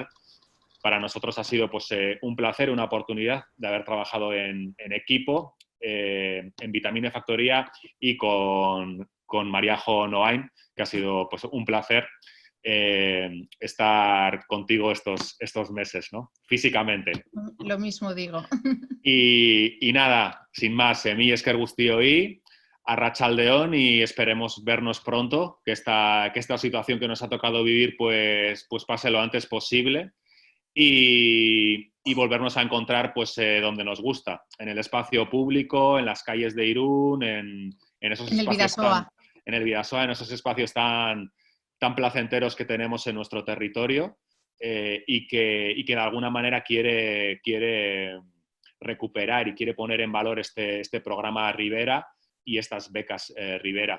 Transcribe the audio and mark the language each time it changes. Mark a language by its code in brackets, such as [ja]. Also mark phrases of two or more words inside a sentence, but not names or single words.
[es] Para nosotros ha sido pues un placer, una oportunidad de haber trabajado en equipo, en Vitamine Factoría y con Mariajo Noain, que ha sido pues un placer estar contigo estos meses, ¿no? Físicamente. Lo mismo digo. Y nada, sin más, [eu] mi esker guztioi, arratsaldeon, [es] y esperemos vernos pronto, que esta situación que nos ha tocado vivir pues pase lo antes posible y volvernos a encontrar pues donde nos gusta, en el espacio público, en las calles de Irún, en esos espacios en el Bidasoa, en esos espacios tan placenteros que tenemos en nuestro territorio, y que de alguna manera quiere recuperar y quiere poner en valor este programa Rivera y estas becas Rivera.